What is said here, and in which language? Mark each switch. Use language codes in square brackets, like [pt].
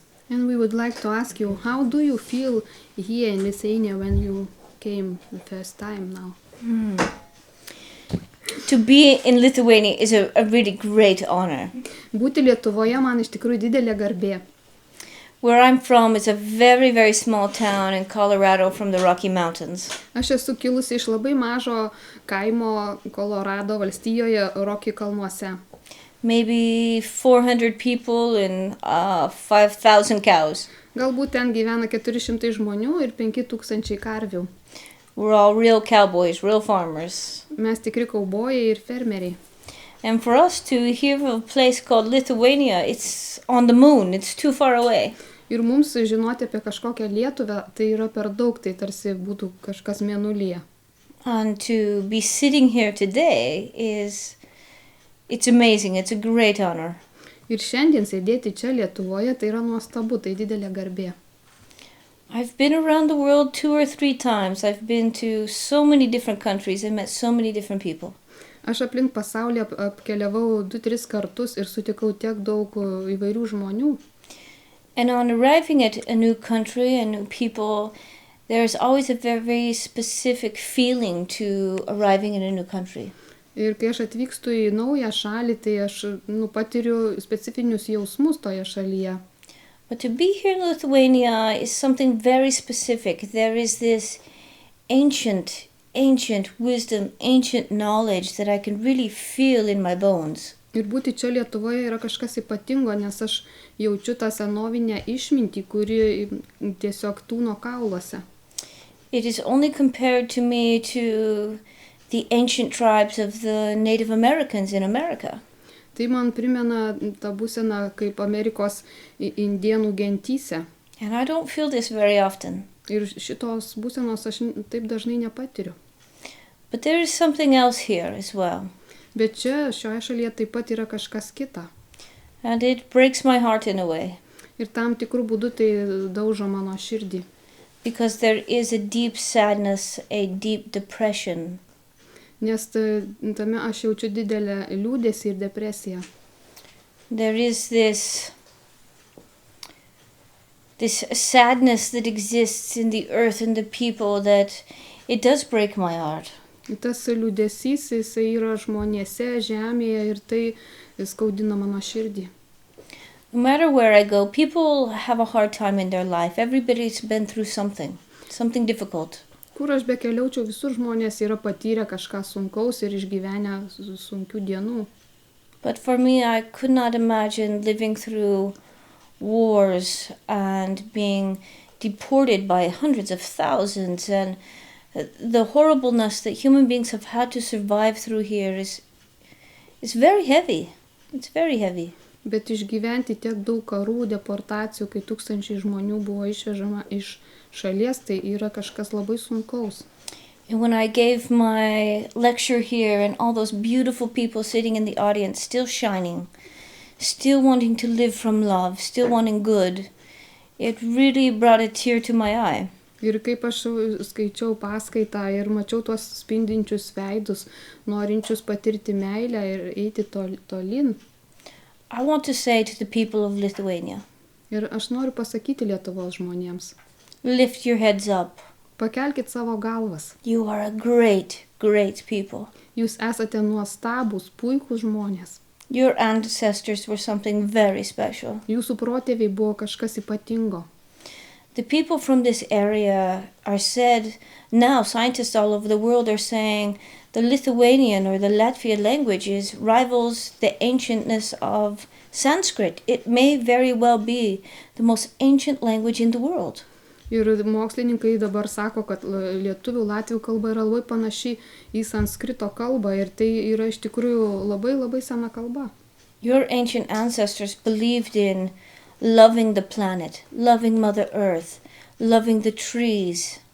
[en] And we would like to ask you, how do you feel here in Lithuania when you came the first time now? To be in Lithuania is a really great honor. [lt] Būti Lietuvoje man iš tikrųjų didelė garbė. [en] Where I'm from is a very, very small town in Colorado from the Rocky Mountains. [lt] Aš esu kilusi iš labai mažo kaimo Kolorado valstijoje Rocky kalnuose. [en] Maybe 400 people and 5,000 cows. [lt] Galbūt ten gyvena 400 žmonių ir 5,000 karvių. [en] We're all real cowboys, real farmers. [lt] Mes tikri kaubojai ir fermeriai. [en] And for us to hear of a place called Lithuania, it's on the moon, it's too far away. [lt] Ir mums žinoti apie kažkokią Lietuvę, tai yra per daug, tai tarsi būtų kažkas mėnulyje. [en] And to be sitting here today it's amazing, it's a great honor. [lt] Ir šiandien sėdėti čia Lietuvoje, tai yra nuostabu, tai didelė garbė. [en] I've been around the world 2 or 3 times. I've been to so many different countries and met so many different people. [lt] Aš aplink pasaulį apkeliavau 2-3 kartus ir sutikau tiek daug įvairių žmonių. [en] And on arriving at a new country and new people, there's always a very, very specific feeling to arriving in a new country. [lt] Ir kai aš atvykstu į naują šalį, tai aš patiriu specifinius jausmus toje šalyje. [en] But to be here in Lithuania is something very specific. There is this ancient wisdom, ancient knowledge that I can really feel in my bones. [lt] Ir būti čia Lietuvoje yra kažkas ypatingo, nes aš jaučiu tą senovinę išmintį, kuri tiesiog tūno kauluose. [en] It is only compared to me to the ancient tribes of the Native Americans in America. [lt] Tai man primena tą būseną kaip Amerikos indienų gentyse. [en] And I don't feel this very often. [lt] Ir šitos būsenos aš taip dažnai nepatiriu. [en] But there is something else here as well. [lt] Bet čia šioje šalyje taip pat yra kažkas kita. [en] And it breaks my heart in a way. [lt] Ir tam tikrų būdų tai daužo mano širdį. [en] Because there is a deep sadness, a deep depression. [lt] Nes tame aš jaučiu didelę liūdesį ir depresiją. [en] There is this sadness that exists in the earth and the people that it does break my heart. [lt] Tas liūdesys, jisai yra žmonėse, žemėje ir tai skaudina mano širdį. [en] No matter where I go, people have a hard time in their life. Everybody's been through something difficult. [lt] Kur aš bekeliaučiau, visur žmonės yra patyrę kažką sunkaus ir išgyvenę sunkių dienų. [en] But for me, I could not imagine living through wars and being deported by hundreds of thousands, and the horribleness that human beings have had to survive through here is very heavy. It's very heavy. [lt] Bet išgyventi tiek daug karų, deportacijų, kai tūkstančiai žmonių buvo išvežama iš šalies, tai yra kažkas labai sunkaus. [en] And when I gave my lecture here and all those beautiful people sitting in the audience, still shining, still wanting to live from love, still wanting good, it really brought a tear to my eye. [lt] Ir kaip aš skaičiau paskaitą ir mačiau tuos spindinčius veidus, norinčius patirti meilę ir eiti tolyn. [en] I want to say to the people of Lithuania. [lt] Ir aš noriu pasakyti Lietuvos žmonėms. [en] Lift your heads up. [lt] Pakelkit savo galvas. [en] You are a great, great people. [lt] Jūs esate nuostabūs, puikūs žmonės. [en] Your ancestors were something very special. [lt] Jūsų protėviai buvo kažkas ypatingo. [en] The people from this area are said, now scientists all over the world are saying the Lithuanian or the Latvian language rivals the ancientness of Sanskrit. It may very well be the most ancient language in the world. [lt] Ir mokslininkai dabar sako, kad lietuvių, latvių kalba yra labai panaši į sanskrito kalbą ir tai yra iš tikrųjų labai labai sena kalba. [en] Your ancient ancestors believed in loving the planet, loving Mother Earth, loving the trees.